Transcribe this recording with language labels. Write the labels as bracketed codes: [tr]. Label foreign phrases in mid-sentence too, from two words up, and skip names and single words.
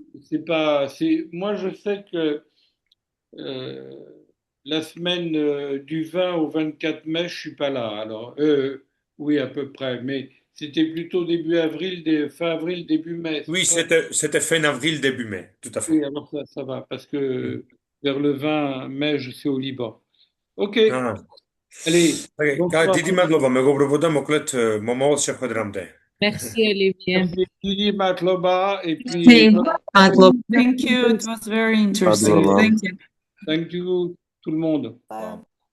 [fr] Moi, je sais que la semaine du 20 au 24 mai, je suis pas là. Alors, oui, à peu près, mais c'était plutôt début avril, fin avril, début mai. Oui, c'était fin avril, début mai, tout à fait. Oui, alors ça va, parce que vers le 20 mai, je suis au Liban. Ok. Allez. [ka] დიდი მადლობა მეგობრებო და მოკლედ მომავალ შეხვედრამდე. [fr] Merci Olivier. [ka] დიდი მადლობა [fr] et puis [en] Thank you, it was very interesting. Thank you. Thank you [fr] tout le monde. [en] Bye.